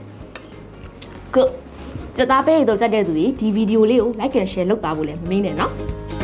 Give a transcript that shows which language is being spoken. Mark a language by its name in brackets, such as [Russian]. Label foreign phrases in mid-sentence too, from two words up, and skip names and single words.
[Burmese] Good ကြတာပဲတော့ကြတဲ့သူတွေဒီဗီဒီယိုလေးကို [English] like and share [Burmese] လုပ်ပါဖို့လည်းမမေ့နဲ့နော်